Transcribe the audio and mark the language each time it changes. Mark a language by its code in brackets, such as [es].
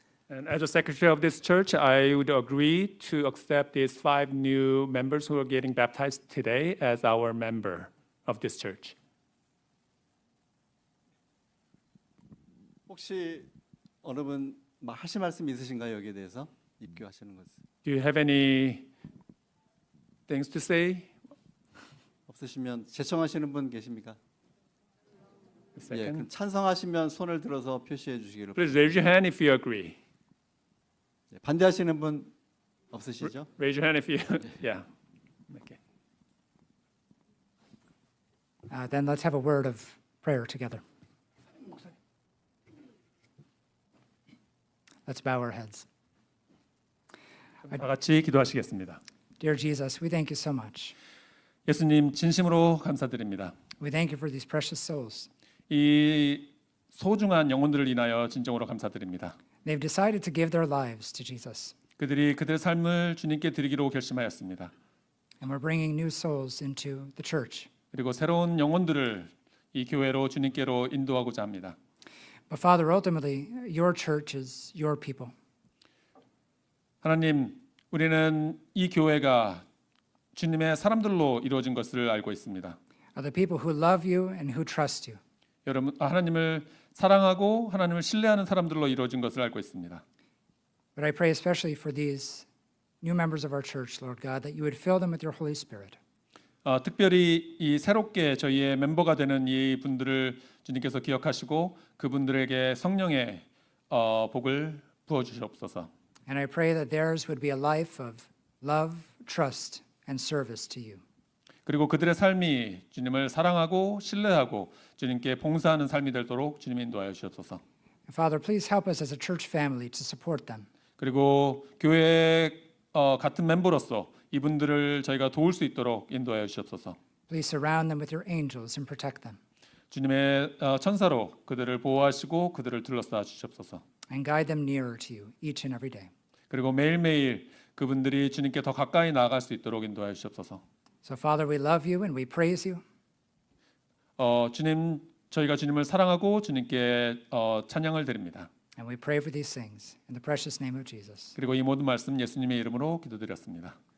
[en] And as a secretary of this church, I would agree to accept these 5 new members who are getting baptized today as our member of this church. [ko] 혹시 어느 분 하실 말씀 있으신가요? 여기에 대해서 입교하시는 것을 [en] Do you have any things to say? [ko] 없으시면 제청하시는 분 계십니까? 예, [en] Second. [ko] 그럼 찬성하시면 손을 들어서 표시해 주시기를. [en] Please raise your hand if you agree. [ko] 예, 반대하시는 분 없으시죠? [en] Raise your hand if you yeah. Okay. Then let's have a word of prayer together. Let's bow our heads. [ko] 다 같이 기도하시겠습니다. [en] Dear Jesus, we thank you so much. [ko] 예수님 진심으로 감사드립니다. [en] We thank you for these precious souls. [ko] 이 소중한 영혼들을 인하여 진정으로 감사드립니다. [en] They've decided to give their lives to Jesus. [ko] 그들이 그들의 삶을 주님께 드리기로 결심하였습니다. [en] And we're bringing new souls into the church. [ko] 그리고 새로운 영혼들을 이 교회로 주님께로 인도하고자 합니다. [en] But Father, ultimately, your church is your people. [ko] 하나님, 우리는 이 교회가 주님의 사람들로 이루어진 것을 알고 있습니다. [en] Are the people who love you and who trust you. [ko] 여러분, 하나님을 사랑하고 하나님을 신뢰하는 사람들로 이루어진 것을 알고 있습니다. [en] But I pray especially for these new members of our church, Lord God, that you would fill them with your Holy Spirit. [ko] 특별히 이 새롭게 저희의 멤버가 되는 이 분들을 주님께서 기억하시고 그분들에게 성령의 복을 부어 주시옵소서. [en] And I pray that theirs would be a life of love, trust, and service to you. [ko] 그리고 그들의 삶이 주님을 사랑하고 신뢰하고 주님께 봉사하는 삶이 되도록 주님 인도하여 주옵소서. [en] And Father, please help us as a church family to support them. [ko] 그리고 교회 같은 멤버로서 이분들을 저희가 도울 수 있도록 인도하여 주옵소서. [en] Please surround them with your angels and protect them. [ko] 주님의 천사로 그들을 보호하시고 그들을 둘러싸 주시옵소서. [en] And guide them nearer to you each and every day. [ko] 그리고 매일매일 그분들이 주님께 더 가까이 나아갈 수 있도록 인도하여 주옵소서. [en] So Father, we love you and we praise you. [ko] 주님, 저희가 주님을 사랑하고 주님께 찬양을 드립니다. [en] And we pray for these things in the precious name of Jesus. [ko] 그리고 이 모든 말씀 예수님의 이름으로 기도드렸습니다.